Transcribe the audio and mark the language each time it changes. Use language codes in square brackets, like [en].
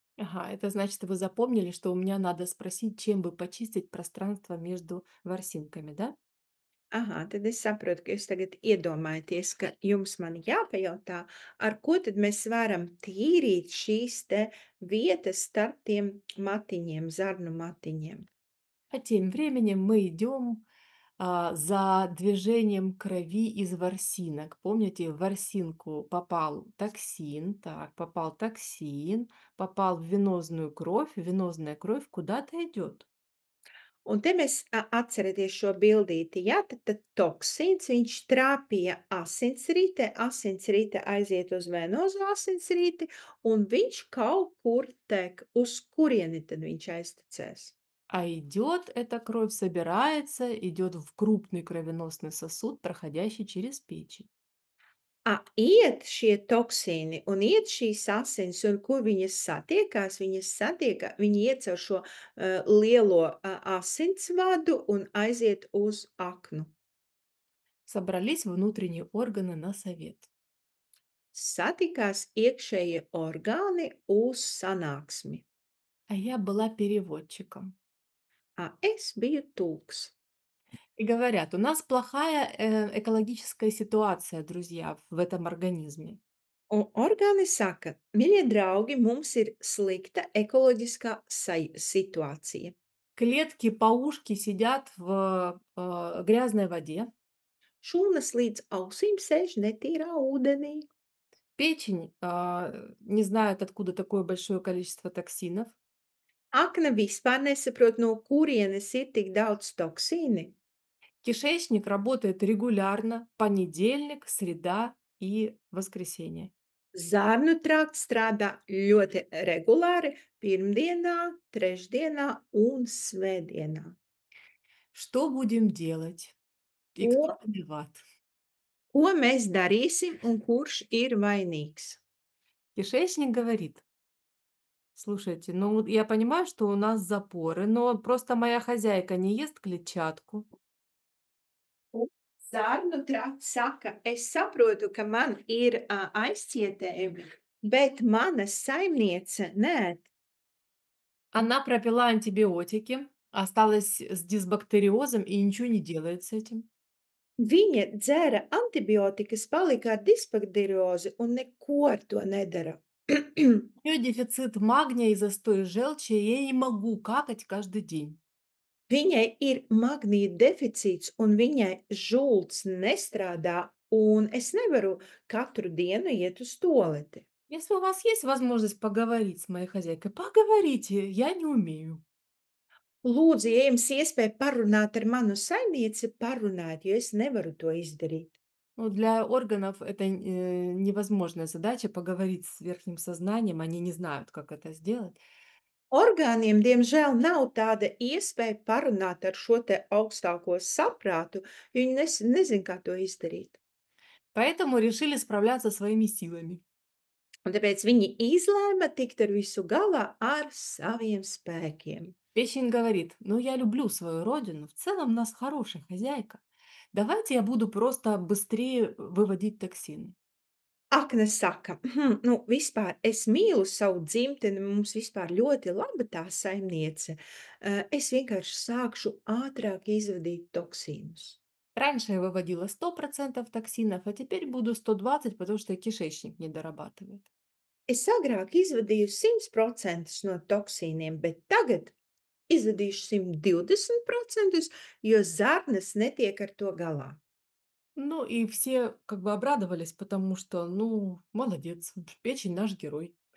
[ru] Ага, это значит, вы запомнили, что у меня надо спросить, чем бы почистить пространство между ворсинками, да? [lv] Aha, tad es saprotu, ka jūs tagad iedomājaties, ka jums man jāpajautā, ar ko tad mēs varam tīrīt šīs te vietas starp tiem matiņiem, zarnu matiņiem. [ru] А тем временем мы идем за движением крови из ворсинок. Помните, в ворсинку попал токсин, так, попал токсин, попал в венозная кровь куда-то идет. [lv] Un te mēs atcerieties šo bildīti, ja, tad toksīns, viņš trāpīja asinsrite, asinsrite aiziet uz venozo asinsriti, un viņš kaut kur tek. Uz kurieni tad viņš aiztecēs? [ru] А идет эта кровь, собирается, идет в крупный кровеносный сосуд, проходящий через печень. [lv] Iet šie toksīni un iet šīs asins, un kur viņas satiekās? Viņi iet caur šo, lielo, asinsvadu un aiziet uz aknu. [ru] Собрались внутренние органы на совет. [lv] Satikās iekšējie orgāni uz sanāksmi. [ru] А я была переводчиком. [lv] Es biju tulks. [ru] И говорят: "У нас плохая, экологическая ситуация, друзья, в этом организме. [lv] Un orgāni saka, mīļie draugi, mums ir slikta ekoloģiskā situācija. [ru] Клетки по ушки сидят в, грязной воде. [lv] Šūnas līdz ausīm sēž netīrā ūdenī. [ru] Печень, не знает, откуда такое большое количество токсинов. [lv] Akna vispār nesaprot, no kurienes ir tik daudz toksīni. [ru] Кишечник работает регулярно: понедельник, среда и воскресенье. [lv] Zārnu trakts strādā ļoti regulāri pirmdienā, trešdienā un svētdienā. [ru] Что будем делать? И [lv] Ko, [ru] кто виноват? [lv] ko mēs darīsim un kurš ir vainīgs? [ru] Кишечник говорит: "Слушайте, ну вот я понимаю, что у нас запоры, но просто моя хозяйка не ест клетчатку. [lv] Un Zārnu trakts saka, es saprotu, ka man ir aizcietējumi, bet mana saimniece nē. [ru] Она пропила антибиотики, осталась с дисбактериозом и ничего не делает с этим. [lv] Viņa dzēra antibiotikas, palika ar disbakteriozi un neko ar to nedara. [ru] У нее дефицит магния и застой желчи, и я не могу какать каждый день. [lv] Viņai ir magnīja deficīts, un viņai žults nestrādā, un es nevaru katru dienu iet uz tualeti. [ru] Если у вас есть возможность поговорить с моей хозяйкой, поговорите, я не умею". [lv] Lūdzu, ja jums iespēja parunāt ar manu saimnieci, parunājiet, jo es nevaru to izdarīt. [ru] Ну, для органов это, невозможная задача поговорить с верхним сознанием, они не знают, как это сделать. [lv] Orgāniem, diemžēl, nav tāda iespēja parunāt ar šo te augstāko saprātu, jo viņi nezin, kā to izdarīt. [ru] Поэтому решили справляться своими силами. [lv] Un tāpēc viņi izlēma tikt ar visu galā ar saviem spēkiem. [ru] Печень говорит: "Ну, я люблю свою родину, в целом у нас хорошая хозяйка. Давайте я буду просто быстрее выводить токсины". [lv] Akna saka, nu, vispār es mīlu savu dzimteni, mums vispār ļoti laba tā saimniece. Es vienkārši sākšu ātrāk izvadīt toksīnus. [ru] Раньше я выводила 100% токсинов, а теперь буду 120, потому что кишечник не дорабатывает. [lv] Es agrāk izvadīju 100% no toksīniem, bet tagad izvadīšu 120%, jo zarnas netiek ar to galā. [ru] Ну и все как бы обрадовались, потому что, ну, молодец, печень наш герой.